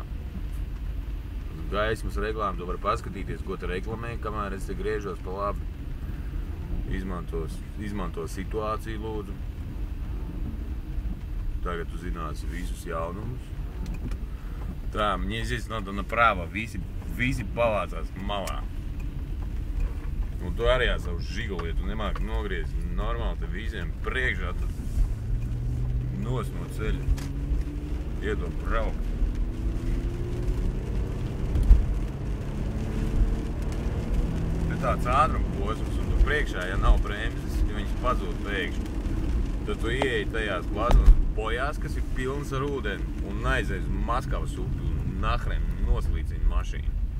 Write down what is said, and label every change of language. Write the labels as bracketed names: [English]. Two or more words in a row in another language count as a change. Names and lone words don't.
[Latvian] Gaismas reklāmu tu vari paskatīties, ko te reklamē, kamēr es te griežos pa labi. Izmanto situāciju, lūdzu. Tagad tu zināsi visus jaunumus. Tā, [Russian] мне здесь надо направо, [Latvian] visi pavācās malā. Un tu arī savu žiguli, ja tu nemāki nogriezt normāli te visiem priekšā, tad nos no ceļa. Iedod braukt. Te tāds ātruma posms, un tu priekšā, ja nav bremzes, ja viņas pazūd pēkšņi, tad tu ieeji tajās glazmas bojās, kas ir pilnas ar ūdeni, un aizies uz Maskavas upi un nahrem noslīcina mašīnu.